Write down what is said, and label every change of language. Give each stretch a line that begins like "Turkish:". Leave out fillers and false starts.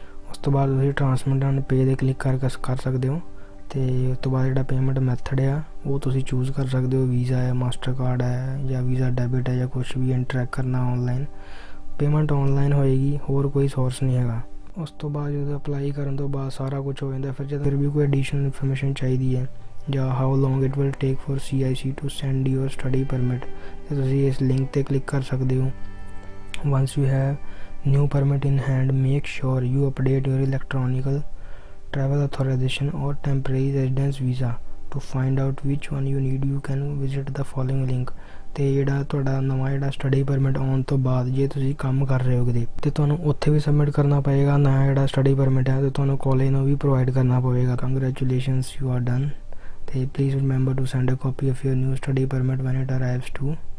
Punjabi: ਉਸ ਤੋਂ ਬਾਅਦ ਤੁਸੀਂ ਟ੍ਰਾਂਸਮਿਟ ਐਂਡ ਪੇ ਦੇ ਕਲਿੱਕ ਕਰ ਸਕਦੇ ਹੋ ਅਤੇ ਉਸ ਤੋਂ ਬਾਅਦ ਜਿਹੜਾ ਪੇਮੈਂਟ ਮੈਥਡ ਆ ਉਹ ਤੁਸੀਂ ਚੂਜ਼ ਕਰ ਸਕਦੇ ਹੋ, ਵੀਜ਼ਾ ਹੈ, ਮਾਸਟਰ ਕਾਰਡ ਹੈ ਜਾਂ ਵੀਜ਼ਾ ਡੈਬਿਟ ਹੈ ਜਾਂ ਕੁਛ ਵੀ ਇੰਟਰੈਕਟ ਕਰਨਾ ਔਨਲਾਈਨ। ਪੇਮੈਂਟ ਔਨਲਾਈਨ ਹੋਏਗੀ, ਹੋਰ ਕੋਈ ਸੋਰਸ ਨਹੀਂ ਹੈਗਾ। ਉਸ ਤੋਂ ਬਾਅਦ ਜਦੋਂ ਅਪਲਾਈ ਕਰਨ ਤੋਂ ਬਾਅਦ ਸਾਰਾ ਕੁਝ ਹੋ ਜਾਂਦਾ, ਫਿਰ ਵੀ ਕੋਈ ਐਡੀਸ਼ਨਲ ਇਨਫੋਰਮੇਸ਼ਨ ਚਾਹੀਦੀ ਹੈ ਜਾਂ
English: how long it will take for CIC to send your study permit,
Punjabi: ਅਤੇ ਤੁਸੀਂ ਇਸ ਲਿੰਕ 'ਤੇ ਕਲਿੱਕ ਕਰ ਸਕਦੇ ਹੋ।
English: Once you have new permit in hand, make sure you update your electronic travel authorization or temporary residence visa to find out which one you need. You can visit the following link।
Punjabi: ਤੇ ਜਿਹੜਾ ਤੁਹਾਡਾ ਨਵਾਂ ਜਿਹੜਾ study permit ਆਉਣ ਤੋਂ ਬਾਅਦ ਜੇ ਤੁਸੀਂ ਕੰਮ ਕਰ ਰਹੇ ਹੋ ਕਿਤੇ ਤੇ ਤੁਹਾਨੂੰ ਉੱਥੇ ਵੀ ਸਬਮਿਟ ਕਰਨਾ ਪਏਗਾ ਨਵਾਂ ਜਿਹੜਾ ਸਟੱਡੀ ਪਰਮਿਟ ਹੈ, ਤੇ ਤੁਹਾਨੂੰ ਕਾਲਜ ਨੂੰ ਵੀ ਪ੍ਰੋਵਾਈਡ ਕਰਨਾ ਪਵੇਗਾ।
English: Congratulations, you are done. ਤੇ please remember to send a copy of your new study permit when it arrives to.